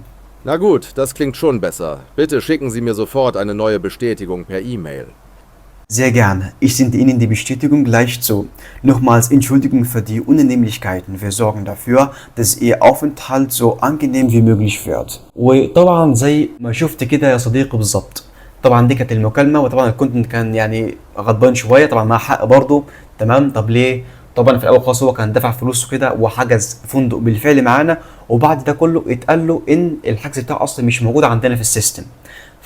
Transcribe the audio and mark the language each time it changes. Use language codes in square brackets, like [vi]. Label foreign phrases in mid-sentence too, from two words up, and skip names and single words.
[de] Na gut, das klingt schon besser. Bitte schicken Sie mir sofort eine neue Bestätigung per E-Mail. Sehr gerne. Ich sende Ihnen die Bestätigung gleich zu. Nochmals Entschuldigung für die Unannehmlichkeiten. Wir sorgen dafür, dass Ihr Aufenthalt so angenehm wie möglich wird. [ar] وطبعا زي ما شفت كده يا صديقي بالظبط. طبعا دي كانت المكالمة، وطبعا كنت كان يعني غضبان شوية، طبعا مع حق برضه، تمام. طب ليه؟ طبعا في الأول خالص هو كان دفع فلوسه كده وحجز فندق بالفعل معانا، وبعد ده كله اتقال له إن الحجز بتاعه أصلا مش موجود عندنا في السيستم.